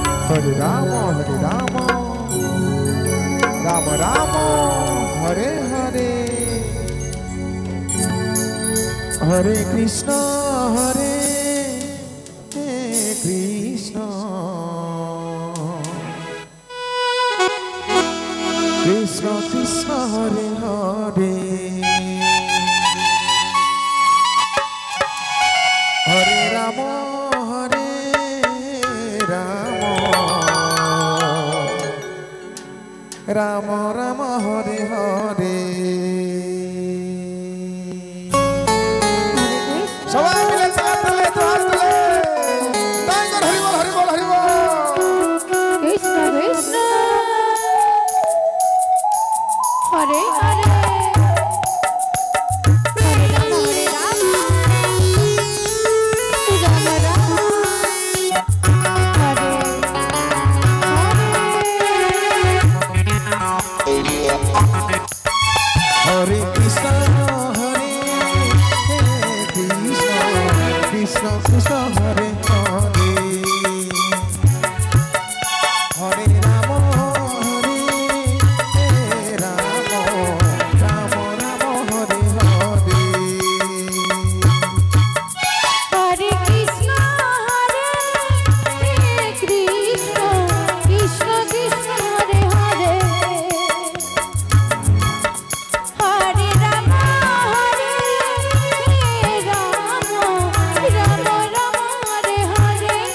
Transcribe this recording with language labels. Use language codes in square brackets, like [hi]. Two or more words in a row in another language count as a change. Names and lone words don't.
[sa] Hare Rama, Rama Rama, Hare Hare, Hare Krishna, Hare Krishna, Krishna Krishna, Hare Hare, Hare Rama, Hare Rama, Rama Rama, Hare Hare. [bn] সবাই মিলে সালাম দিলে তো হাত তুলে টাইগার হরি বল হরি বল হরি বল [sa] কৃষ্ণ কৃষ্ণ হরে হরে হরে রাম রাম রাম হরে হরে কৃষ্ণ হরে কৃষ্ণ কৃষ্ণ কৃষ্ণ হরে হরে হরে রাম হরে রাম রাম রাম হরে হরে হরে কৃষ্ণ হরে কৃষ্ণ কৃষ্ণ কৃষ্ণ হরে হরে হরে রাম হরে রাম রাম রাম হরে হরে